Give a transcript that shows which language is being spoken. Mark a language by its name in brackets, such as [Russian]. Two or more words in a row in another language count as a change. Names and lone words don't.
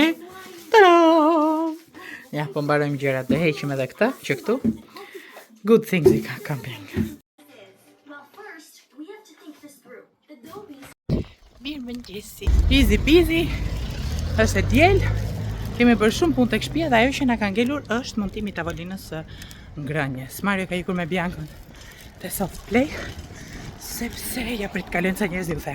[Albanian] Tada! Ja, po mbarojmë gjërat dhe heqim edhe këtë, që këtu. [English] Good things [Albanian] i ka camping. Mirë mëngjesi. [English] Easy peasy. [Albanian] Është e diel. Kemi bërë shumë punë tek shtëpia dhe ajo që na ka ngelur është montimi i tavolinës së ngrënies. Mario ka ikur me Biancën te soft play. Sepse ja prit kalojnë sa njerëz ju them.